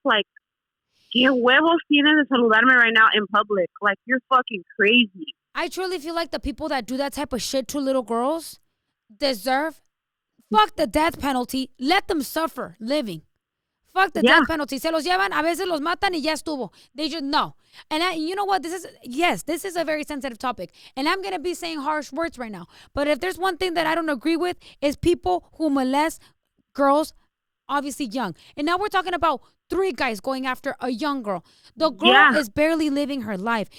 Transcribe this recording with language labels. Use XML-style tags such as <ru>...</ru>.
<es>Like, ¿qué huevos tienes de saludarme</es> <en>right now in public? Like, you're fucking crazy. I truly feel like the people that do that type of shit to little girls deserve, fuck the death penalty. Let them suffer living. Fuck the death penalty.</en> <es>Se los llevan, a veces los matan y ya estuvo.</es> <en>They just, no. And you know what? This is a very sensitive topic. And I'm going to be saying harsh words right now. But if there's one thing that I don't agree with, is people who molest girls, obviously young. And now we're talking about 3 guys going after a young girl. The girl is barely living her life.</en>